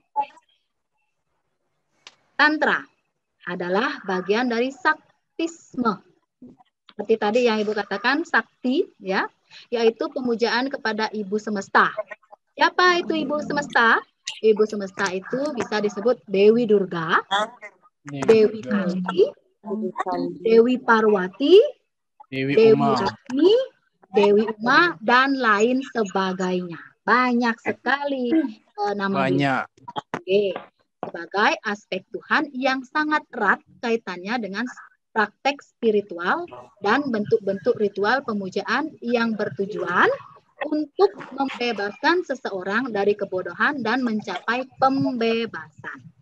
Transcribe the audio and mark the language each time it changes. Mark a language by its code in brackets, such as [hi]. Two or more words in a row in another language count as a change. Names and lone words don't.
[id] Tantra adalah bagian dari saktisme. Seperti tadi yang Ibu katakan, sakti, ya, yaitu pemujaan kepada Ibu Semesta. Siapa itu Ibu Semesta? Ibu Semesta itu bisa disebut Dewi Durga, Dewi Kali, Dewi Parwati, Dewi Agni, Dewi Uma, dan lain sebagainya. Banyak sekali nama banyak. Oke. Sebagai aspek Tuhan yang sangat erat kaitannya dengan praktek spiritual dan bentuk-bentuk ritual pemujaan yang bertujuan untuk membebaskan seseorang dari kebodohan dan mencapai pembebasan.